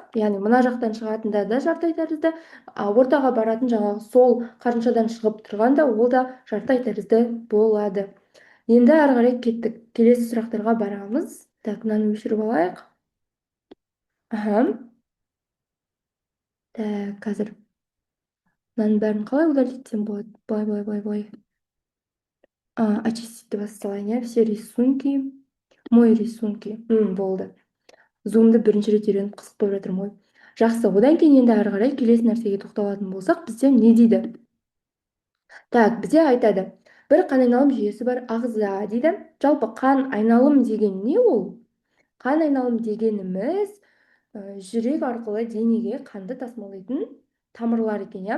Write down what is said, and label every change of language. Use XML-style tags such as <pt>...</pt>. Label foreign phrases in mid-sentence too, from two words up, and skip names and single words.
<kk>Яғни мына жақтан шығатында да жарты тәрізді, ортаға баратын жаңағы сол қарыншадан шығып тұрғанда ол да жарты тәрізді болады. Енді ары қарай кеттік. Келесі сұрақтарға барамыз. Так, мынаны өшіріп алайық. Так, қазір мынаның бәрін қалай удалитсем болады? Былай.</kk> <ru>Очистить воссталание, все рисунки. Мой рисунки.</ru> <kk>Болды. Зумды бірінші рет үйреніп қызық болып жатырмын ғой. Жақсы, одан кейін енді ары қарай келесі нәрсеге тоқталатын болсақ, бізде не дейді? Так, бізде айтады. Бір қан айналым жүйесі бар ағза дейді. Жалпы қан айналым деген не ол? Қан айналым дегеніміз жүрек арқылы денеге қанды тасымалдайтын тамырлар екен, иә?</kk>